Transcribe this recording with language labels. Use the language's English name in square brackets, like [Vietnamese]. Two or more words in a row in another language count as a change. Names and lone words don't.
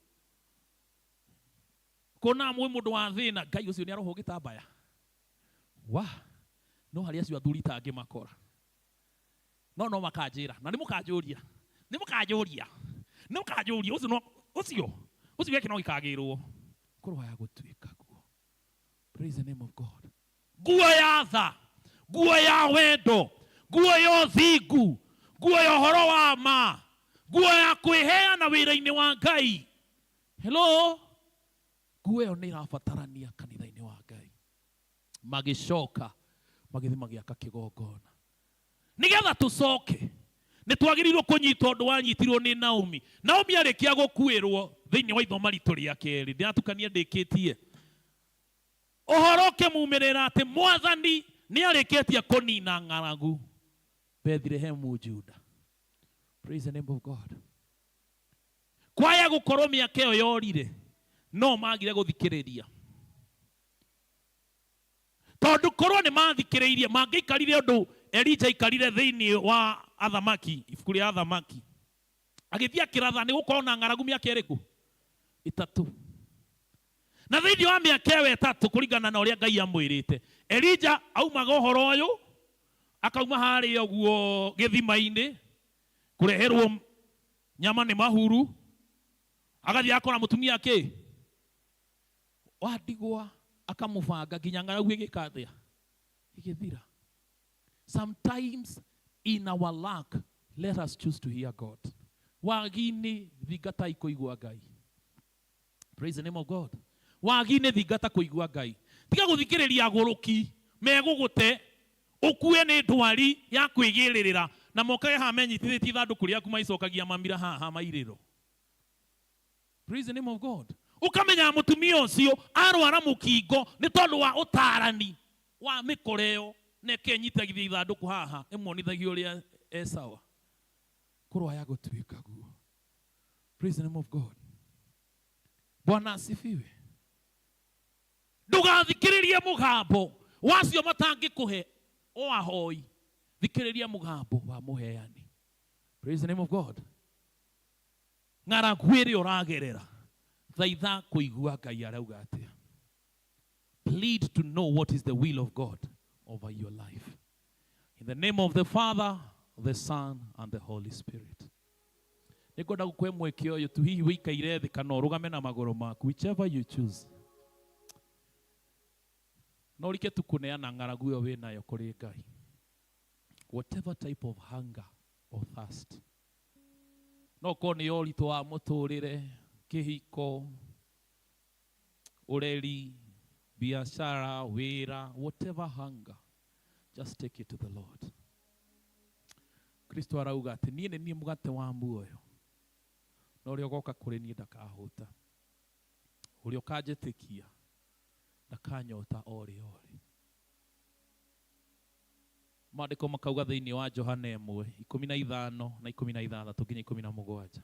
[Kikuyu] Kũna mwĩ mũndũ wa thĩna, Ngai ũcio nĩ aroho gĩtambaya. Wa, no harĩ acio athuri tangĩ makora. No makanjĩra, na nĩ mũkanjũria. Ũcio weke no gĩkagĩrwo. Kũrũa gũtuĩka nguo. [English] Praise the name of God. [Kikuyu] Nguo ya tha, nguo ya wendo, nguo ya ũthingu, nguo ya ũhoro wa ma, nguo ya kwĩheana wĩra-inĩ wa Ngai. Hello? Nguo ĩyo nĩ ĩrabatarania kanitha-inĩ wa Ngai. Magĩcoka magĩthiĩ magĩaka kĩgongona. Nĩgetha tũcoke, nĩ twagĩrĩirwo kũnyita ũndũ wanyitirwo nĩ Naomi. Naomi arĩkia gũkuĩrwo thĩinĩ wa ithoma ritũ rĩa kerĩ. Ndĩratukania ndĩkĩtie. Ũhoro ũkĩmumĩrĩra atĩ Mwathani nĩ arĩkĩtie kũnina ng'aragu Bethlehemu Juda. [English] Praise the name of God. [Kikuyu] Kwaya gũkorwo mĩaka ĩyo yorire, no magire gũthikĩrĩria. Tondũ korwo nĩ mathikĩrĩirie, mangĩikarire ũndũ Elija ikarire thĩinĩ wa athamaki, ibuku rĩa athamaki. Agĩthiĩ akĩratha nĩ gũkorwo na ng'aragu mĩaka ĩrĩkũ? 3. Na thĩinĩ wa mĩaka ĩyo 3 kũringana na ũrĩa Ngai amwĩrĩte, Elija aumaga ũhoro ũyũ, akauma harĩa ũguo gĩthima-inĩ, kũreherwo nyama nĩ mahuru, agathiĩ akora mũtumia kĩ? Wa ndigwa, akamũbanga nginya ng'aragu ĩgĩkathĩa, ĩgĩthira. [English] Sometimes in our lack, let us choose to hear God. [Kikuyu] Wagi-inĩ thingata ikũigua Ngai. [English] Praise the name of God. [Kikuyu] Wagi-inĩ thingata kũigua Ngai. Tiga gũthikĩrĩria agũrũki megũgũte, ũkue nĩ ndwari ya kwĩgĩrĩrĩra, na mokage haha menyitithĩtie ithandũkũ rĩaku maicokagia mamira haha mairĩro. [English] Praise the name of God. [Kikuyu] Ukamenya mũtumia ũcio arwara mũkingo nĩ tondũ wa ũtarani wa mĩkoreo na kenyitagithia ithandũkũ haha ĩmuonithagia ũrĩa sawa. Kũrũaya gũtuĩka guo. [English] Praise the name of God. [Swahili] Bwana asifiwe. [Kikuyu] Ndũgathikĩrĩrie mũgambo wacio matangĩkũhe o ahoi. Thikĩrĩria mũgambo wa mũheani. [English] Praise the name of God. [Kikuyu] Ng'aragu ĩrĩa ũragerera, thaitha kũigua Ngai arauga atĩa. [English] Plead to know what is the will of God over your life. In the name of the Father, the Son, and the Holy Spirit. [Kikuyu] Nĩngwenda gũkũhe mweke ũyũ tu hihi wĩikaire thĩ kana ũrũgame na magũrũ maku, [English] whichever you choose. [Kikuyu] No ũrike tu kũneana ng'aragu ĩyo wĩnayo kũrĩ Ngai. [English] Whatever type of hunger or thirst. [Kikuyu] No korwo nĩ ũritũ wa mũtũrĩre, kĩhiko, ũreri, biashara, wĩra, [English] whatever hunger, just take it to the Lord. [Kikuyu] Kristo arauga atĩ niĩ nĩ niĩ mũgate wa muoyo. Na ũrĩa ũgoka kũrĩ niĩ ndakahũta. Ũrĩa ũkanjĩtĩkia ndakanyota ore ore. Maandĩko makauga thĩinĩ wa Johana 1:15 na 16 nginya 17.